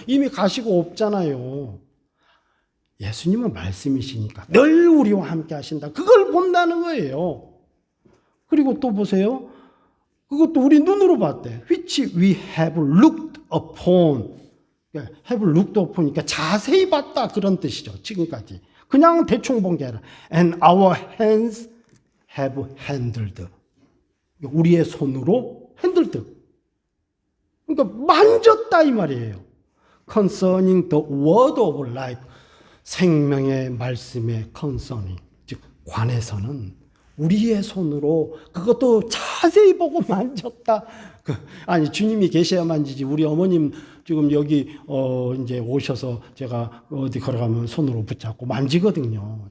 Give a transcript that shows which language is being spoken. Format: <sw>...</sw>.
<ko>이미 가시고 없잖아요. 예수님은 말씀이시니까 늘 우리와 함께 하신다. 그걸 본다는 거예요. 그리고 또 보세요. 그것도 우리 눈으로 봤대.</ko> <en>Which we have looked upon. have looked upon.</en> <ko>그러니까 자세히 봤다. 그런 뜻이죠. 지금까지. 그냥 대충 본 게 아니라</ko> <en>and our hands have handled.</en> <ko>우리의 손으로 handled. 그러니까 만졌다 이 말이에요.</ko> <en>concerning the word of life.</en> <ko>생명의 말씀에 concerning. 즉 관해서는 우리의 손으로 그것도 자세히 보고 만졌다. 주님이 계셔야 만지지. 우리 어머님 지금 여기 이제 오셔서 제가 어디 걸어가면 손으로 붙잡고 만지거든요.</ko>